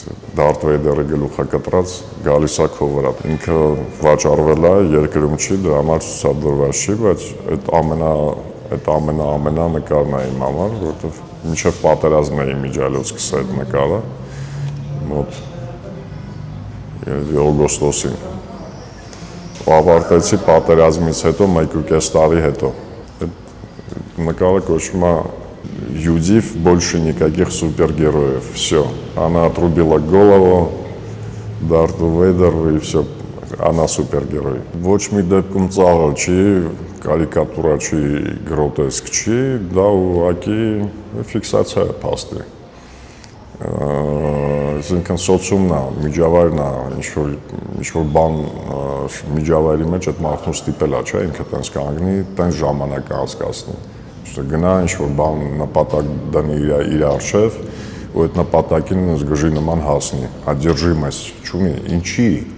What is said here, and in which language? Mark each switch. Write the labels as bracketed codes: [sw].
[hy] Դարթ Վեյդերը գլուխը կտրած գալիս է քո վրա։ Ինքը վաճառվել է, երկրում չի, դրա համար ցուցադրված չի, բայց այդ ամենա նկարն է իմ համար, որովհետև մինչև պատերազմն էի միջայլոց սկսա այդ նկարը, մոտ օգոստոսին։ Ու ավարտեցի պատերազմից հետո 1.5 տարի հետո։ Այդ նկարը կոչվում է [ru] Юдив больше никаких супергероев. Все. Она отрубила голову Дарту Вейдеру и все. Она супергерой. [hy] Ոչ մի դեպքում ծաղր չի, կարիկատուրա չի, գրոտեսկ չի, դա ուղղակի ֆիքսացիա է փաստի։ Այսինքն սոցիումն է, միջավայրն է, ինչ-որ բան միջավայրի մեջ այդ մարդուն ստիպել է, չէ, ինքը տենց կանգնի, տենց ժամանակ անցկացնի։ Գնա ինչ-որ բան նպատակ դնի իր առջև, ու այդ նպատակին զգժի նման հասնի, одержимость չունի, ինչի,